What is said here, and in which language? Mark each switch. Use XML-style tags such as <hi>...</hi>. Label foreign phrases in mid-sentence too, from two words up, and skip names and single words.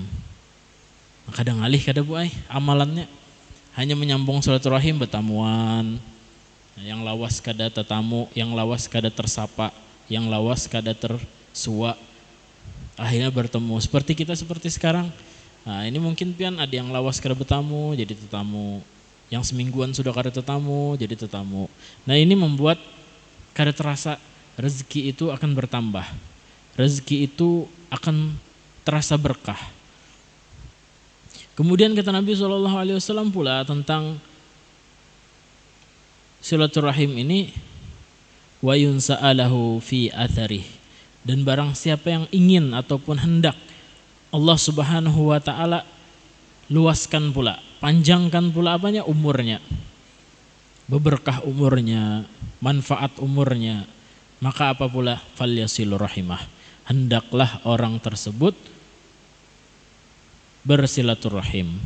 <bjn>Kadang alih kada Bu amalannya hanya menyambung silaturahim, betamuan, yang lawas kada tetamu, yang lawas kada tersapa, yang lawas kada tersua, akhirnya bertemu seperti kita seperti sekarang. Nah, ini mungkin pian ada yang lawas kada bertamu jadi tetamu, yang semingguan sudah kada tetamu jadi tetamu. Nah, ini membuat kada terasa rezeki itu akan bertambah, rezeki itu akan terasa berkah.</bjn> <id>Kemudian kata Nabi SAW pula tentang silaturahim ini,</id> <ar>وينسأ له في أثره,</ar> <id>dan barang siapa yang ingin ataupun hendak Allah</id> <ar>سبحانه وتعالى</ar> <id>luaskan pula, panjangkan pula apanya, umurnya, berberkah umurnya, manfaat umurnya, maka apa pula,</id> <ar>فليصل رحمه,</ar> <id>hendaklah orang tersebut bersilaturahim.</id>